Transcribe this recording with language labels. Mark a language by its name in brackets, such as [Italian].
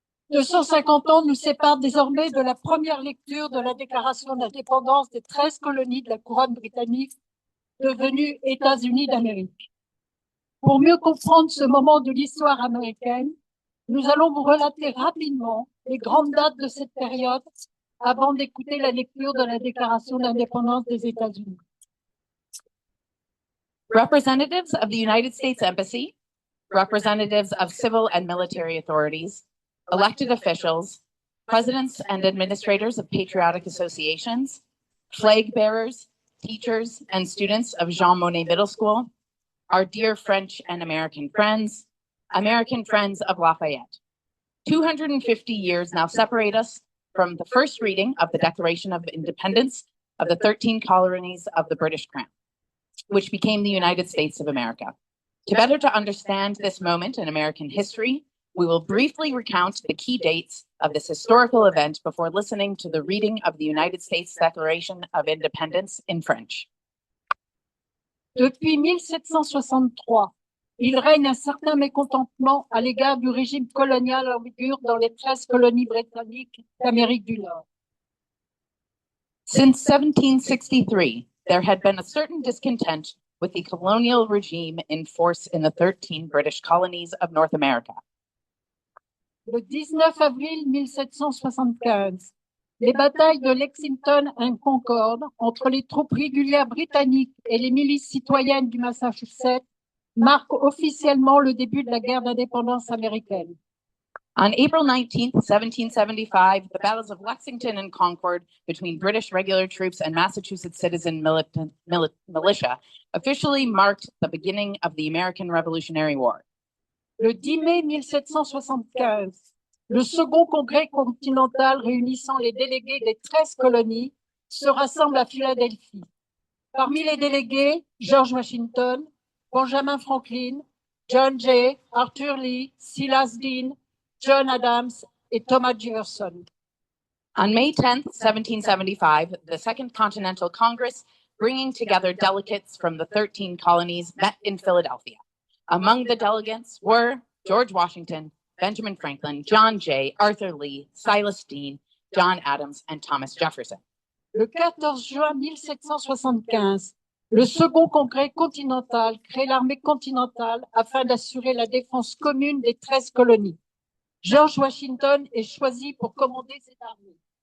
[French] 250 ans nous séparent désormais de la première lecture de la déclaration d'indépendance des 13 colonies de la couronne britannique devenues États-Unis d'Amérique. Pour mieux comprendre ce moment de l'histoire américaine, nous allons vous relater rapidement les grandes dates de cette période avant d'écouter la lecture de la déclaration d'indépendance des États-Unis. [English] Representatives of the United States Embassy, representatives of civil and military authorities, elected officials, presidents and administrators of patriotic associations, flag bearers, teachers, and students of Jean Monnet Middle School, our dear French and American friends of Lafayette. 250 years now separate us from the first reading of the Declaration of Independence of the 13 colonies of the British Crown, which became the United States of America. To better to understand this moment in American history, we will briefly recount the key dates of this historical event before listening to the reading of the United States Declaration of Independence in French. [French] Depuis 1763, il règne un certain mécontentement à l'égard du régime colonial en vigueur dans les 13 colonies britanniques d'Amérique du Nord. [English] Since 1763, there had been a certain discontent with the colonial regime in force in the 13 British colonies of North America. [French] Le 19 avril 1775, les batailles de Lexington et Concord entre les troupes régulières britanniques et les milices citoyennes du Massachusetts marquent officiellement le début de la guerre d'indépendance américaine. [English] On April 19th, 1775, the battles of Lexington and Concord between British regular troops and Massachusetts citizen militia officially marked the beginning of the American Revolutionary War. [French] Le 10 mai 1775, le second congrès continental réunissant les délégués des 13 colonies se rassemble à Philadelphie. Parmi les délégués, George Washington, Benjamin Franklin, John Jay, Arthur Lee, Silas Deane, John Adams et Thomas Jefferson. [English] On May 10th, 1775, the Second Continental Congress, bringing together delegates from the 13 colonies, met in Philadelphia. Among the delegates were George Washington, Benjamin Franklin, John Jay, Arthur Lee, Silas Deane, John Adams, and Thomas Jefferson. [French] Le 14 juin 1775, le second congrès continental crée l'armée continentale afin d'assurer la défense commune des 13 colonies. George Washington est choisi pour commander cette armée.